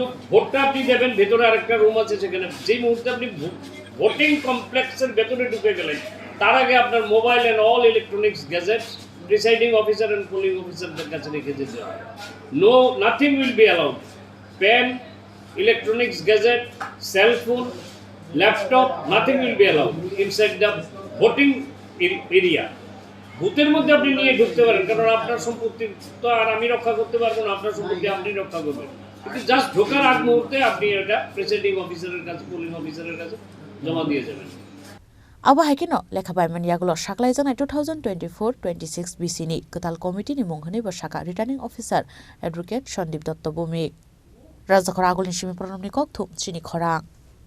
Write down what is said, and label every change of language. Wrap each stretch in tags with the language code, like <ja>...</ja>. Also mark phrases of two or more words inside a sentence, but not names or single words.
<bn>ভোটটা আপনি দেবেন ভেতরে আরেকটা রুম আছে সেখানে যেই মুহূর্তে আপনি ভোটিং কমপ্লেক্সের ভেতরে ঢুকে গেলেন তার আগে আপনার</bn> <en>mobile and all electronics gadgets presiding officer and polling officerদের</en> <bn>কাছে রেখে যেতে হবে</bn> <en>no nothing will be allowed pen electronics gadget cell phone laptop nothing will be allowed inside the voting area</en> <bn>বুথের মধ্যে আপনি নিয়ে ঢুকতে পারেন কারণ আপনার সম্পত্তি তো আর আমি রক্ষা করতে পারবো না আপনার সম্পত্তি আপনি রক্ষা করবেন কিন্তু জাস্ট ঢোকার আগ মুহূর্তে আপনি এটা</bn> <en>presiding officerের</en> <bn>কাছে</bn> <en>polling officerের</en> <bn>কাছে জমা দিয়ে যাবেন</bn> <trp>Aba haikino lekha baiman yagulo saklaijaknai 2024-26 BC ni ketal committee ni munghani bo saka</trp> <en>returning officer</en> <trp>advocate Sandip Dotto Bumik Rajakor agulni simi pranamni kokthum Chini Khorang</trp>